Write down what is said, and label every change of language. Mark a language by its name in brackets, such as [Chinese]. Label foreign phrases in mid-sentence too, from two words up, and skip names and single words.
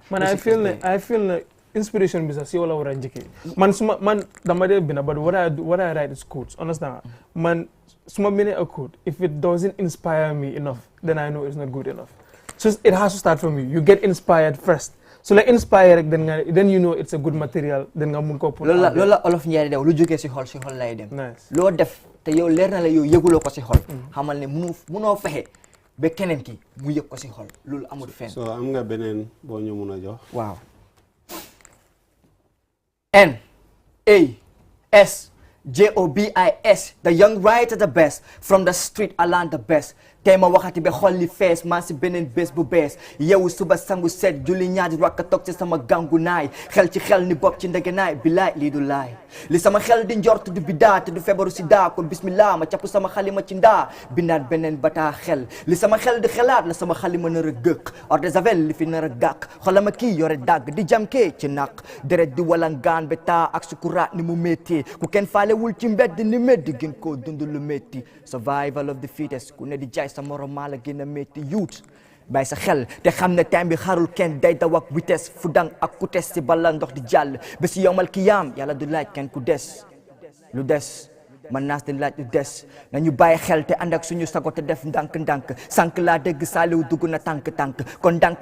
[English] man I feel like inspiration [Wolof] bi sax si wala war a njëkkee man dama dee binda [English] but what I write is quotes understand [Wolof] man suma bindee [English] a quote if it doesn't inspire me enough then I know it's not good enough so it has to start from you get inspired first so like inspire then you know it's a good material then [Wolof] nga mun ko pour loolu la olof ñaari daw lu jógee si xol lay dem loo def te yow leer na la yow yëguloo ko si xol xamal ne munoo fexe ba keneen ki mu yëg ko si xol loolu amul fenn so am nga beneen boo ñu mun a jox waaw NASJOBIS [English] the young writer the best from the street I learned the best [Wolof] tey ma waxati ba xol li fees maa si beneen bés bu bees yow suba sangu set julli ñaari rakka toog ci sama gangu naay xel ci xel ni bopp ci ndegenaay bilaay lii du laay li sama xel di njort du bidaa te du feebaru si daa kon bismillah ma capp sama xalima ci ndaa bindaat beneen bataa xel li sama xel di xelaat la sama xalima nar a gëkk or de javel li fi nar a gàkk xolama kii yore dàgg di jamkee ci naq deret di walangaan ba taa ak sukuraat ni mu métti ku kenn faalewul ci mbedd ni métti gën koo dund lu métti [English] survival of the fittest [Wolof] ku ne di jaay sa morom maa la gën a métti youth bàyyi sa xel te xam ne time bi xarul kenn day daw ak vitesse fu dang ak ku tes si bala ndox di jàll ba si yowmal kiyaam yàlla du laaj kenn ku des lu des man Nas di laaj lu des nañu bàyyi xel te ànd ak suñu sago te def ndànk-ndànk sànq laa dégg saaliw dugg na tànk-tànk kon ndànk